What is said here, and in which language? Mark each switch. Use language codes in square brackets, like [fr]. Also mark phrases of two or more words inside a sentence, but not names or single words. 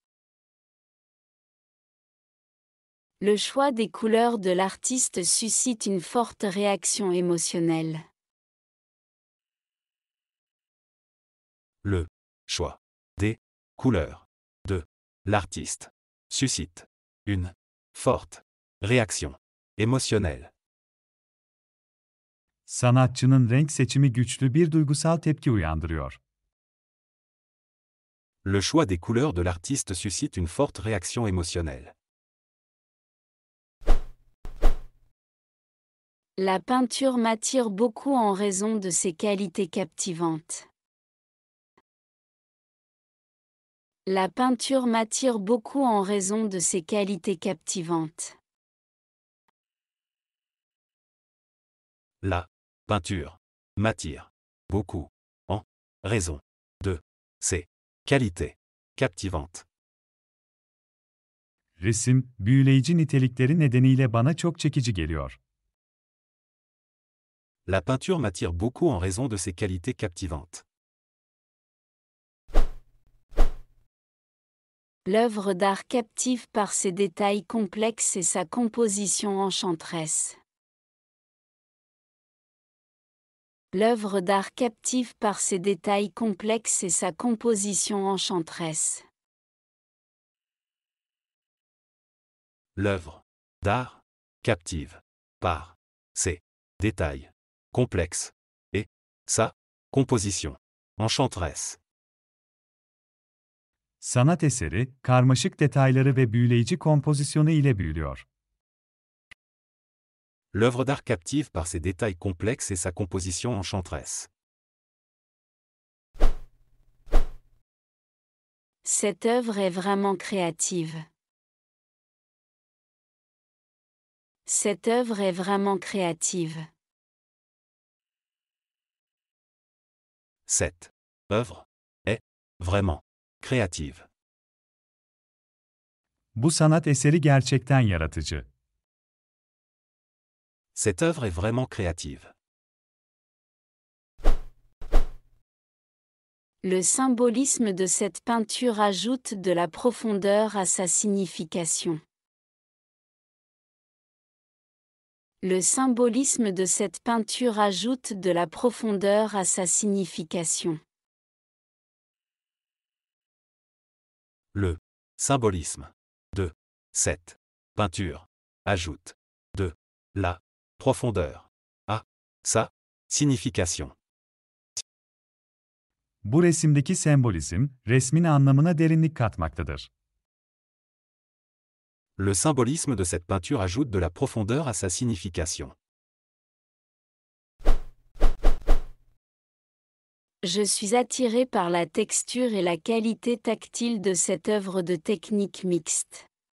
[fr] Le choix des couleurs de l'artiste suscite une forte réaction émotionnelle. Le choix des couleurs de l'artiste suscite une forte réaction émotionnelle. [tr] Sanatçının renk seçimi güçlü bir duygusal tepki uyandırıyor. [fr] Le choix des couleurs de l'artiste suscite une forte réaction émotionnelle. La peinture m'attire beaucoup en raison de ses qualités captivantes. La peinture m'attire beaucoup en raison de ses qualités captivantes. La peinture m'attire beaucoup en raison de ses qualités captivantes. [tr] Resim, büyüleyici nitelikleri nedeniyle bana çok çekici geliyor. [fr] La peinture m'attire beaucoup en raison de ses qualités captivantes. L'œuvre d'art captive par ses détails complexes et sa composition enchanteresse. L'œuvre d'art captive par ses détails complexes et sa composition enchanteresse. L'œuvre d'art captive par ses détails complexes et sa composition enchanteresse. [tr] Sanat eseri, karmaşık detayları ve büyüleyici kompozisyonu ile büyülüyor. [fr] L'œuvre d'art captive par ses détails complexes et sa composition enchanteresse. Cette œuvre est vraiment créative. Cette œuvre est vraiment créative. Cette œuvre est vraiment créative. [tr] Bu sanat eseri gerçekten yaratıcı. [fr] Cette œuvre est vraiment créative. Le symbolisme de cette peinture ajoute de la profondeur à sa signification. Le symbolisme de cette peinture ajoute de la profondeur à sa signification. Le symbolisme de cette peinture ajoute de la profondeur à sa signification. [tr] Bu resimdeki sembolizm, resmin anlamına derinlik katmaktadır. [fr] Le symbolisme de cette peinture ajoute de la profondeur à sa signification. Je suis attiré par la texture et la qualité tactile de cette œuvre de technique mixte.